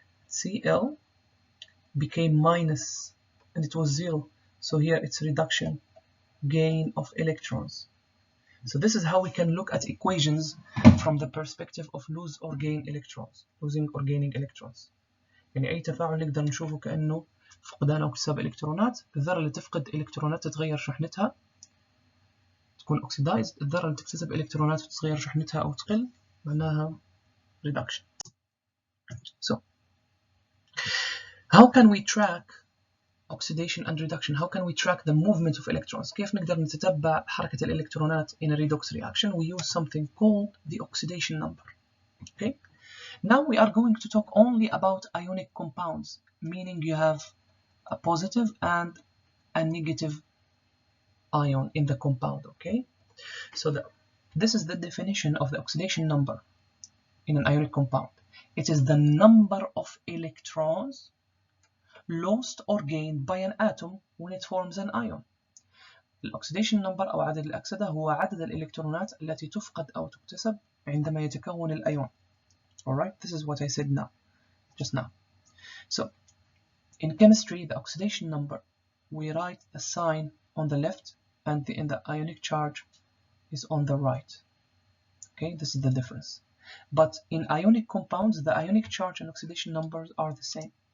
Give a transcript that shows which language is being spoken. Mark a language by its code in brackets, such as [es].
[en] Cl became minus and it was 0. So here it's reduction, gain of electrons. So this is how we can look at equations from the perspective of lose or gain electrons, losing or gaining electrons. [ar] يعني أي تفاعل نقدر نشوفه كأنه فقدان أو اكتساب إلكترونات. الذرة اللي تفقد إلكترونات تتغير شحنتها تكون oxidized. الذرة اللي تكتسب إلكترونات وتتغير شحنتها أو تقل معناها reduction. [en] So how can we track oxidation and reduction? How can we track the movement of electrons? [ar] كيف نقدر نتتبع حركة الإلكترونات [en] in a redox reaction? We use something called the oxidation number. Okay. Now we are going to talk only about ionic compounds, meaning you have a positive and a negative ion in the compound. Okay. So this is the definition of the oxidation number in an ionic compound. It is the number of electrons lost or gained by an atom when it forms an ion. [ar] الأكسيديشن نمبر أو عدد الأكسدة هو عدد الإلكترونات التي تفقد أو تكتسب عندما يتكون الأيون. [en] Alright, this is what I said just now. So, in chemistry, the oxidation number, we write the sign on the left and the ionic charge is on the right. Okay, this is the difference. But in ionic compounds, the ionic charge and oxidation numbers are the same.